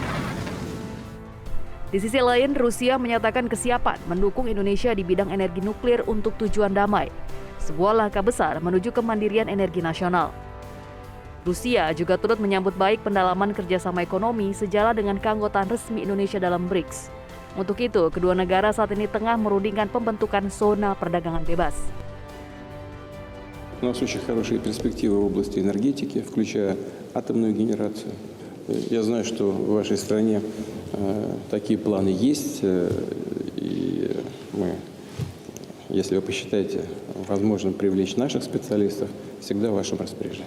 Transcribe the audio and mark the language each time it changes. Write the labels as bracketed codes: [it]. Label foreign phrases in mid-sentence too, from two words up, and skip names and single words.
[id] Di sisi lain, Rusia menyatakan kesiapan mendukung Indonesia di bidang energi nuklir untuk tujuan damai, sebuah langkah besar menuju kemandirian energi nasional. Rusia juga turut menyambut baik pendalaman kerjasama ekonomi sejalan dengan keanggotaan resmi Indonesia dalam BRICS. Untuk itu, kedua negara saat ini tengah merundingkan pembentukan zona perdagangan bebas. [ru] У нас очень хорошие перспективы в области энергетики, включая атомную генерацию. Я знаю, что в вашей стране такие планы есть, и мы, если вы посчитаете возможным привлечь наших специалистов, всегда в вашем распоряжении.